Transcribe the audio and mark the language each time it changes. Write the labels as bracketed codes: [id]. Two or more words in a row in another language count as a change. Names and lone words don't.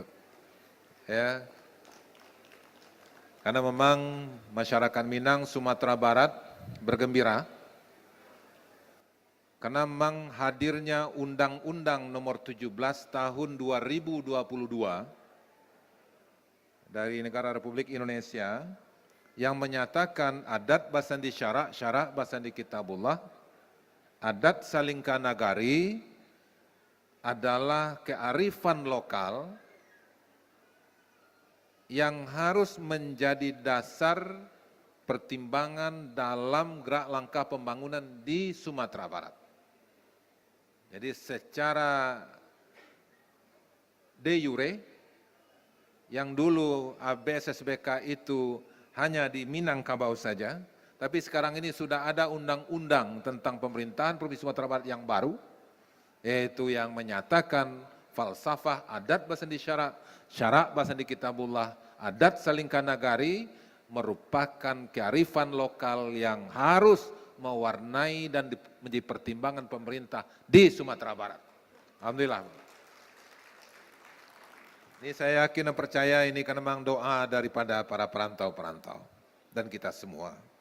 [id] Ya, karena memang masyarakat Minang Sumatera Barat bergembira karena memang hadirnya Undang-Undang Nomor 17 Tahun 2022 dari Negara Republik Indonesia yang menyatakan [min] adat basandi syarak, syarak basandi kitabullah, adat salingka nagari [id] adalah kearifan lokal yang harus menjadi dasar pertimbangan dalam gerak langkah pembangunan di Sumatera Barat. Jadi secara [la] de jure, [id] yang dulu ABSSBK itu hanya di Minangkabau saja, tapi sekarang ini sudah ada undang-undang tentang pemerintahan Provinsi Sumatera Barat yang baru, yaitu yang menyatakan falsafah [min] adat basandi syarak, syarak basandi kitabullah, adat salingka nagari [id] merupakan kearifan lokal yang harus mewarnai dan menjadi pertimbangan pemerintah di Sumatera Barat. Alhamdulillah. Ini saya yakin dan percaya ini karena memang doa daripada para perantau-perantau dan kita semua.